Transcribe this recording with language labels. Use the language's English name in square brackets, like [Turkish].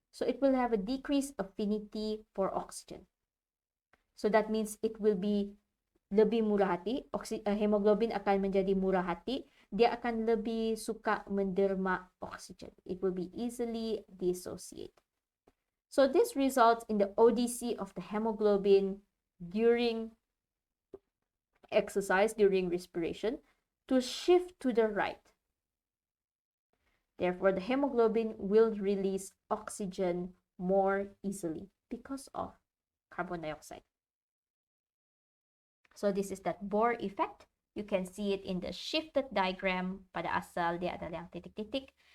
[English] So, it will have a decreased affinity for oxygen. So, that means it will be [Malay] lebih murah hati. Hemoglobin akan menjadi murah hati. Dia akan lebih suka menderma oxygen. [English] It will be easily dissociate. So this results in the ODC of the hemoglobin during exercise, during respiration, to shift to the right. Therefore, the hemoglobin will release oxygen more easily because of carbon dioxide. So this is that Bohr effect. You can see it in the shifted diagram. [Malay] Pada asal dia adalah yang titik-titik.